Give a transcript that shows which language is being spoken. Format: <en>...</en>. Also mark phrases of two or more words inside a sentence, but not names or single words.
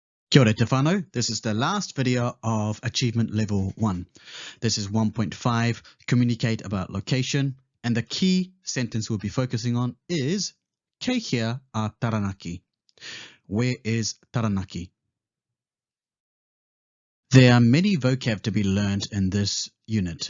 <mi>Kia ora te whānau.</mi> <en>This is the last video of Achievement Level 1. This is 1.5, communicate about location, and the key sentence we'll be focusing on is</en> <mi>Kei hea a Taranaki.</mi> <en>Where is Taranaki? There are many vocab to be learned in this unit.</en>